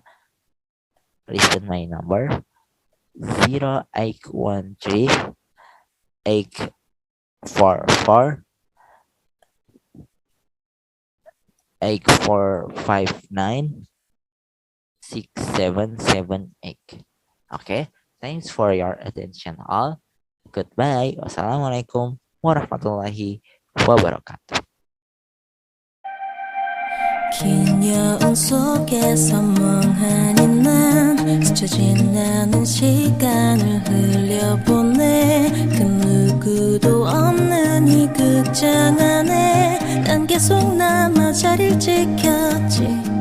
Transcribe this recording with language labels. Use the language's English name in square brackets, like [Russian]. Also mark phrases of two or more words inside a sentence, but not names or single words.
[English] Listen my number 0813 844 8459 6778. Okay, thanks for your attention all. Goodbye. [Arabic] والسلام عليكم ورحمة الله وبركاته. [Korean] 긴 여운 속에서 멍하니 난 스쳐진 않은 시간을 흘려보내 그 누구도 없는 이 극장 안에 난 계속 남아 자리를 지켰지